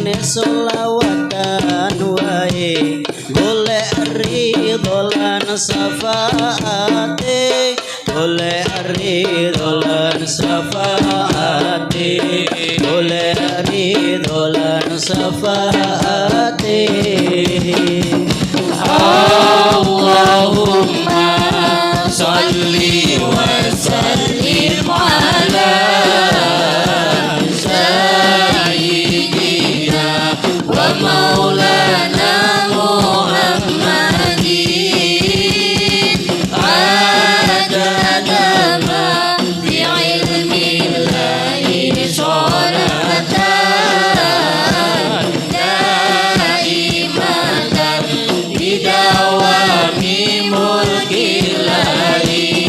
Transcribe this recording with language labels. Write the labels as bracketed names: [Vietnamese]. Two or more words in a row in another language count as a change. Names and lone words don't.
[Javanese] solawatan wae golek ridho lan syafaate golek ridho lan syafaate golek ridho lan syafaate [Arabic] اللهم صل وسلم على سيدنا ومولانا محمد عدد ما في علم الله صلاة دائمة بدوام ملك الله